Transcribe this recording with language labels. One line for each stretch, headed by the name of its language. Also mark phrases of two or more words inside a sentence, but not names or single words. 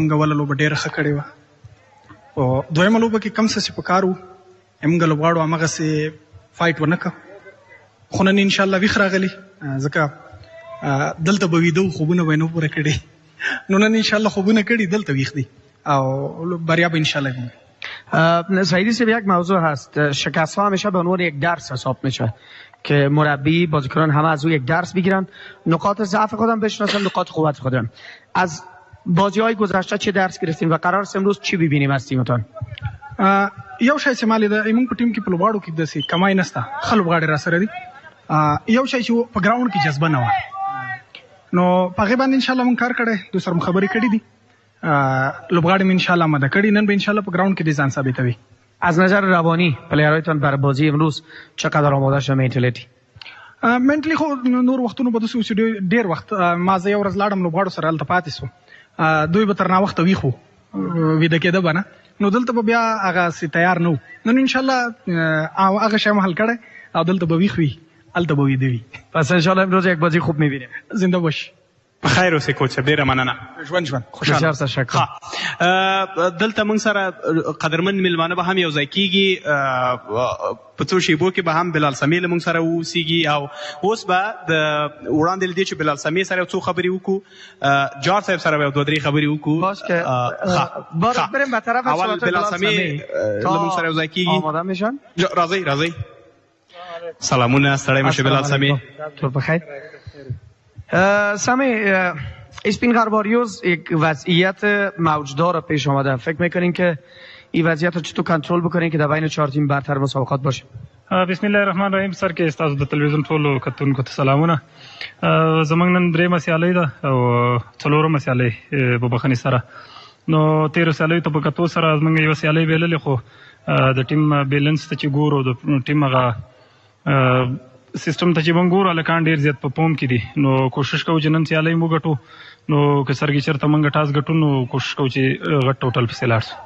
Pashto: موږ اوله لوبه ډېره ښه کړې وه، او دویمه لوبه کې کم څه چې په کار وو موږ لوبغاړو همغسې فایټ ونه کړ. خو نن انشاءالله ویښ راغلي، ځکه دلته به ویده وو، خوبونه به یې نه پوره کړي. نو نن انشاءالله خوبونه کړي، دلته ویښ دي او بریا به انشاءالله وي.
Persian: سعیدی صاحب یک موضوع هست، شکست ها همیشه به عنوان یک درس حساب میشه که مربی بازیکنان همه از او یک درس بگیرن، نقاط ضعف خودم بشناسن، نقاط قوت خودم. از بازی های گذشته چه درس گرفتین و قرار است امروز چی ببینیم از تیمتان؟
Pashto: یو شی چې ما لیده موږ په ټیم کې په لوبغاړو کې داسې کمای نشته، ښه لوبغاړي راسره دي. یو شی چې په ګراوند کې جذبه نه وه، نو په هغې باندې انشاءالله موږ کار کړی، دوی سره مو خبرې کړي دي، لوبغاړي مې انشاءالله آماده کړي، نن به انشاءالله په ګراوند کې دې ځان ثابتوي.
Persian: از نظر روانی پلیرهایتان برای بازی امروز چقدر آماده شده منتالیتی؟
Pashto: منټلی خو نور وختونو به داسې و چې ډېر وخت ما زه یو ورځ لاړم لوبغاړو سره هلته پاتې سو، دوی به تر ناوخته ویښ وو، ویده کېده به نه، نو دلته به بیا هغسې تیار نه وو. نن انشاءالله هغه شی مو حل کړی او دلته به ویښ وي، هلته به ویده وي.
Persian: پس انشاءالله امروز یک بازی خوب میبینیم. زنده باش.
Pashto: په خیر اوسې کوچ صاحب، ډېره مننه. ژوند خوشحاله. دلته موږ سره قدرمن میلمانه به هم یو ځای کېږي، په څو شیبو کې به هم بلال سمې له موږ سره واوسېږي، او اوس به د وړاندې له دې چې بلال سمې سره یو څو خبرې وکړو، جار صاحب سره به یو دوه درې خبرې وکړو.
Persian: بریم به طرف
Pashto: اول بلال سمې له موږ سره یو ځای کېږي.
Persian: آماده میشن؟
Pashto: راځئ. سلامونه، ستړی مشه بلال سمې.
Persian: تو بخیر. سمی، اسپینغر واریرز یک وضعیت موجدار پیش آمده، فکر میکنین که این وضعیت رو چطور کنترل بکنین که در بین 4 تیم برتر مسابقات باشه؟
Arabic: بسم الله الرحمن الرحیم.
Pashto: سر کې استاد د تلویزیون ټولو کتونکو ته سلامونه. زمونږ نن درېیمه سیالۍ ده او څلورمه سیالۍ په بخښنې سره. نو تېرو سیالیو ته په کتو سره زمونږ یوه سیالۍ بایللې، خو د ټیم بیلنس ته چې ګورو، د ټیم هغه سیستم ته چې موږ ګورو هلکان ډېر زیات په پوم کې دي، نو کوشش کوو چې نن سیالۍ مو ګټو، نو که سرګي چېرته موږ ټاس ګټو نو کوشش کوو چې غټ ټوټل پسې لاړ شو.